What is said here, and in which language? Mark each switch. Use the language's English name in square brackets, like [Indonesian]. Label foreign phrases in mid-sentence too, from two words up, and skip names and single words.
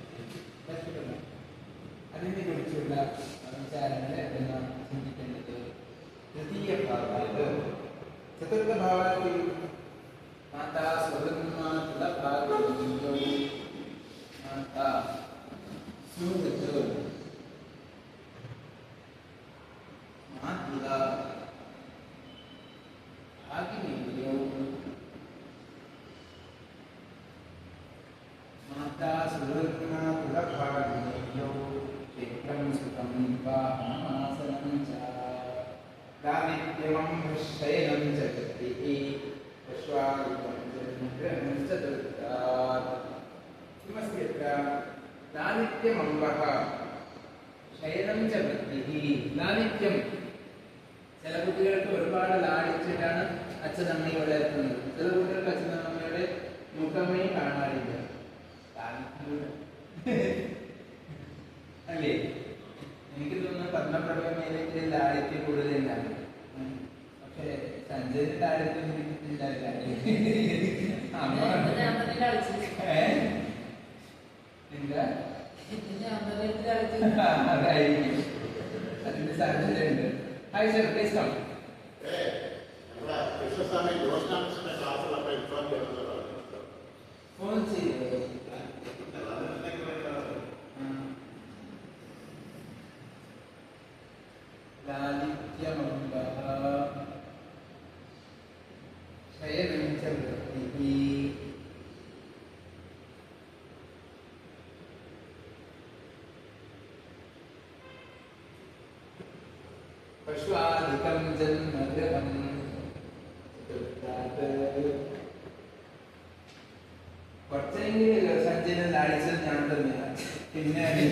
[Malayalam] അതിനെ കുറിച്ചുള്ള വിചാരങ്ങൾ എല്ലാം ചിന്തിക്കേണ്ടത് [Sanskrit] തൃതീയ ഭാവാത് ചതുർത്ഥ ഭാവാത്തിൽ മാതാ സ്വതന്മാതുലഭാഗ്യോ മാതാ സുഹൃത്ത് മാതുല ഭാഗ്യോ माता सुरत्नातुलभाग्नेयो क्षेत्रं सुखं वाहनमासनं च दारिद्र्यं शयनं च गतिः पश्वादिकं जन्मग्रहणं च दुर्गात् किमस्ति अत्र दारिद्र्यमम्बः शयनं च वृत्तिः दारिद्र्യം [Malayalam] ചില കുട്ടികൾക്ക് ഒരുപാട് ലാളിച്ചിട്ടാണ് അച്ഛനമ്മയെ വളർത്തുന്നത് ചില കുട്ടികൾക്ക് അച്ഛനമ്മയുടെ മുഖമേ കാണാറില്ല അല്ലേ എനിക്ക് തോന്നുന്നു പത്മപ്രഭമേലേക്ക് ലാളിത്യം കൂടുതലുണ്ടാണ് പക്ഷെ സഞ്ജയന്റെ ലാളിത്യം എന്താ അതായിരിക്കും അതിന്റെ സാധ്യതയുണ്ട് [English] Hi sir please come [Malayalam] ഫോൺ ചെയ്തോ [Sanskrit] लालित्यमम्बः शयनं च वृत्तिः पश्वादिकं जन्मगृहं [Malayalam] കുറച്ചെങ്കിലും സഞ്ജയനെ ലാളിച്ചത് ഞാൻ തന്നെയാണ് പിന്നെ